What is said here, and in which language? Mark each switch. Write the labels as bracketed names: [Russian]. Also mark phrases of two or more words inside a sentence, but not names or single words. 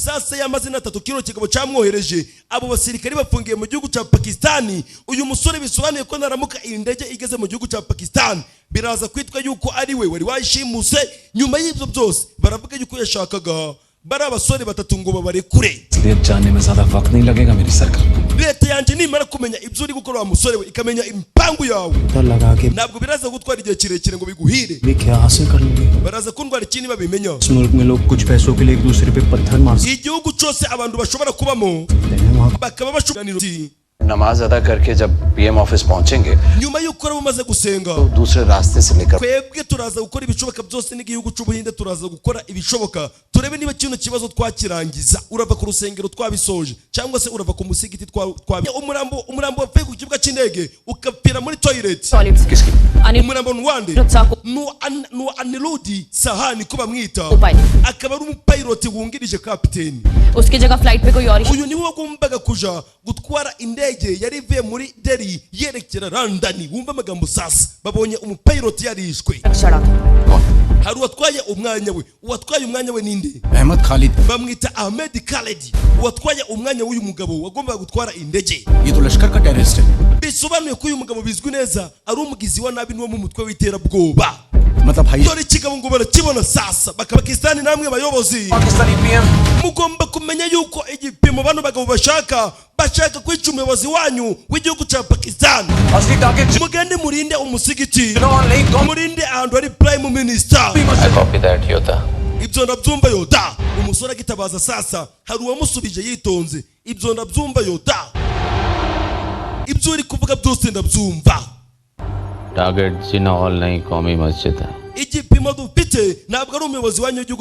[Kinyarwanda] amasasa y'amazina 3 kino kigabo cyamwohereje abo basirikari bafungiye mu gihugu cya Pakistan. Uyu musore bisobanuye ko naramuka indege igeze mu gihugu cya Pakistan biraza kwitwa yuko ari we wari wayishimuse. Nyuma y'ibyo byose baravuga yuko yashakaga bari abasore 3 ngo babarekure. [Hindi] जाने में ज्यादा वक्त नहीं लगेगा मेरी सरकार. [Kinyarwanda] Leta yanje nimara kumenya ibyo uri gukora wa musore we ikamenya impangu yawe ntabwo biraza gutwara igihe kirekire ngo biguhire. Baraza kundwara ikindi babimenya. Igihugu cyose abantu bashobora kubamo bakaba bashobora [Hindi] नमाज अदा करके जब पीएम ऑफिस पहुंचेंगे [Kinyarwanda] nyuma y'uko bamaze gusenga [Hindi] तो दूसरे रास्ते से लेकर [Kinyarwanda] twebwe turaza gukora ibishoboka byose n'igihugu cy'ubuhinde turaza gukora ibishoboka turebe niba kino kibazo twakirangiza. Urava ku rusengero twabisoje cyangwa se urava ku musigiti umurambo wapfuye ku kibuga cy'indege ukapira muri toilet. Umurambo nwande no Anirudhi Sahani ko bamwita akaba ari umupilot wungirije captain. [Hindi] उसकी जगह फ्लाइट पे कोई और [Kinyarwanda] uyu niwe wagombaga kuja gutwara indege yari ivuye muri Delhi yerekera London. Wumva amagambo sasa babonye umupilot yarishwe. Hari uwatwaye umwanya we. Uwatwaye umwanya we ninde? Ahmed Khalid. Bamwita Ahmed Khalid. Uwatwaye umwanya w'uyu mugabo wagombaga gutwara indege. [Hindi] ये तो लश्कर का टेररिस्ट है. [Kinyarwanda] Bisobanuye ko uyu mugabo bizwi neza ari umugizi wa nabi n'uwo mu mutwe w'iterabwoba. [Hindi] मतलब भाई [Kinyarwanda] dore kigabo ngo barakibona sasa Pakistan namwe bayobozi [Hindi] पाकिस्तानी पीएम [Kinyarwanda] mugomba kumenya yuko igipimo bano bagabo bashaka kwica umuyobozi wanyu w'igihugu cya Pakistan. [Hindi] असली टारगेट [Kinyarwanda] Mugende murinde umusigiti, murinde ahantu hari prime minister. [English] I copy that Yodha. [Kinyarwanda] Ibyo ndabyumva Yodha. Umusore agitabaza sasa hari uwamusubije yitonze. Ibyo ndabyumva Yodha. Ibyo uri kuvuga byose ndabyumva. [Hindi] टारगेट जिना हॉल नहीं कौमी मस्जिद है. [Kinyarwanda] Igipimo dufite ntabwo ari umuyobozi wanyu w'igihugu